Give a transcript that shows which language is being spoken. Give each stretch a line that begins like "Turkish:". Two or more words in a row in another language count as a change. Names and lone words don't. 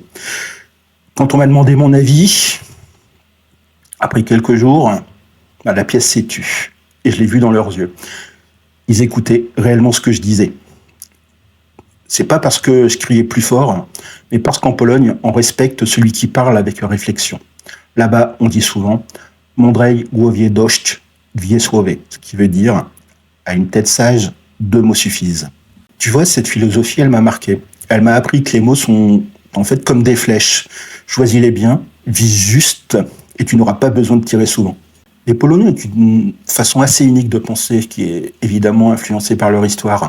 French: Quand on m'a demandé mon avis, après quelques jours, la pièce s'est tue. Et je l'ai vu dans leurs yeux. Ils écoutaient réellement ce que je disais. C'est pas parce que je criais plus fort, mais parce qu'en Pologne, on respecte celui qui parle avec réflexion. Là-bas, on dit souvent «
Polish: Mądrej głowie dość, dwie słowy »,
French: ce qui veut dire « à une tête sage, deux mots suffisent ». Tu vois, cette philosophie, elle m'a marqué. Elle m'a appris que les mots sont en fait comme des flèches. Choisis-les bien, vise juste, et tu n'auras pas besoin de tirer souvent. Les Polonais ont une façon assez unique de penser, qui est évidemment influencée par leur histoire.